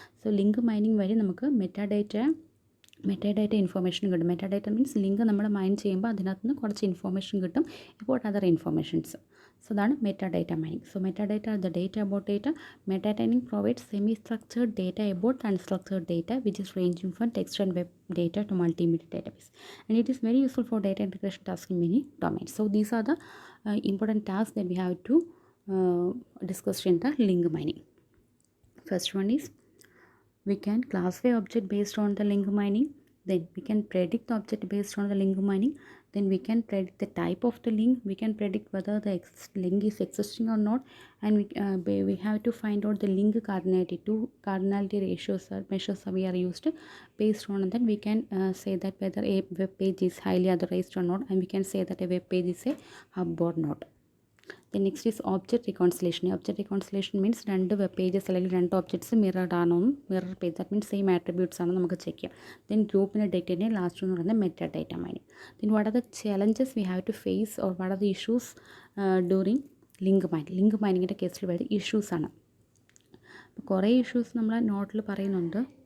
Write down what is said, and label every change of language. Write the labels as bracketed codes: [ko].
[ml] So link mining വഴി നമുക്ക് metadata information കിട്ടും. മെറ്റാഡേറ്റ മീൻസ് ലിങ്ക് നമ്മൾ മൈൻ ചെയ്യുമ്പോൾ അതിനകത്ത് നിന്ന് കുറച്ച് ഇൻഫോർമേഷൻ കിട്ടും [en] about other informations. [ml] So അതാണ് metadata mining. [en] So metadata are the data about data. Metadata mining provides semi-structured data about unstructured data, which is ranging from text and web data to multimedia database. And it is very useful for data integration tasks in many domains. So these are the important tasks that we have to discussed in the link mining. First one is we can classify object based on the link mining, then we can predict the object based on the link mining, then we can predict the type of the link, we can predict whether the link is existing or not, and we have to find out the link cardinality. Two cardinality ratios or measures we are used. Based on that we can say that whether a web page is highly authorized or not, and we can say that a web page is a hub or not. Then next is object reconciliation. Object reconciliation means [ml] രണ്ട് web pages അല്ലെങ്കിൽ രണ്ട് objects മിറർഡ് ആണോ, mirror page, that means same attributes ആണോ നമുക്ക് check ചെയ്യാം. Then ഗ്രൂപ്പിൻ്റെ ഡേറ്റേൻ്റെ last എന്ന് പറയുന്നത് meta data mining. [en] Then what are the challenges we have to face or what are the issues during link mining. [ml] Link മൈനിങ്ങിൻ്റെ കേസിൽ വരുന്നത് ഇഷ്യൂസാണ്. അപ്പോൾ കുറേ ഇഷ്യൂസ് നമ്മൾ നോട്ടിൽ പറയുന്നുണ്ട്.